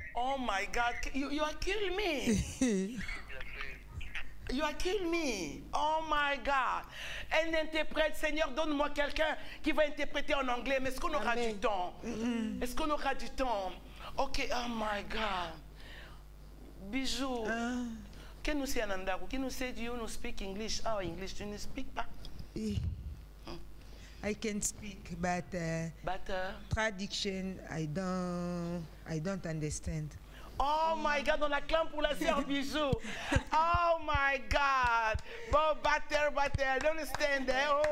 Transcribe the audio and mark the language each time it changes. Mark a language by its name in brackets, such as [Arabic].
[English] Oh my God, you are killing me. You are killing me. Oh my God. [French] Un interprète, Seigneur, donne-moi quelqu'un qui va interpréter en anglais. Mais est-ce qu'on aura Amen. du temps? Est-ce qu'on aura du temps? [English] Ok, oh my God. Bijou. Can you say Anandaku? Can you say, do you speak English? Oh, English, do you speak pas? I can speak, but But, traduction, I don't understand. oh my God, [French] on acclame pour la sœur Bijou. [English] Oh my God. Bon, batter, don't stand there.